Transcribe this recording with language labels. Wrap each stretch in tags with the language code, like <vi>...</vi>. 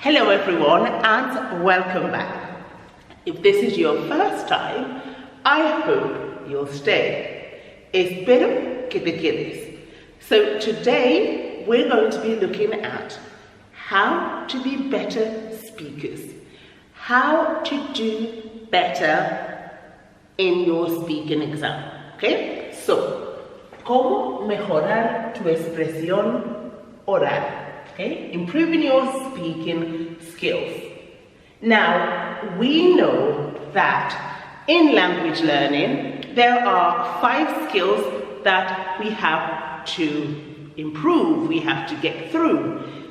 <en>everyone, and welcome back. If this is your first time, I hope you'll stay.</en> <es>Espero que te quedes.</es> <en>So today we're going to be looking at how to be better speakers, how to do better in your speaking exam. Okay? So,</en> <es>cómo mejorar tu expresión oral.</es> <en>Okay? Improving your speaking skills. Now, we know that in language learning, there are 5 skills that we have to improve, we have to get through.</en>